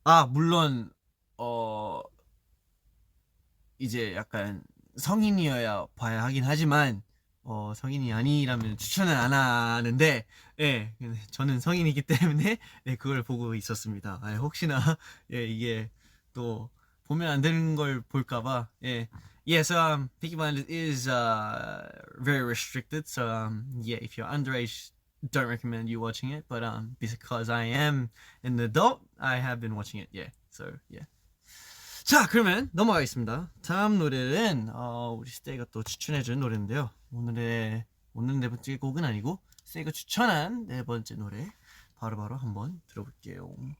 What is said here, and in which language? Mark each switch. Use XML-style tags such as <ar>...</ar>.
<ko>물론 이제 약간 성인이어야 봐야 하긴 하지만 성인이 아니라면 추천은 안 하는데, 예, 저는 성인이기 때문에 네, 그걸 보고 있었습니다. 혹시나 예, 이게 또 보면 안 되는 걸 볼까봐. 예.</ko> <en>Yeah, so Peaky Blinders is very restricted. So yeah, if you're underage, don't recommend you watching it. But because I am an adult, I have been watching it. Yeah. So yeah.</en> <ko>자, 그러면 넘어가겠습니다. 다음 노래는 우리 스테이가 또 추천해준 노래인데요. 오늘 네 번째 곡은 아니고 스테이가 추천한 네 번째 노래 바로 한번 들어볼게요.</ko>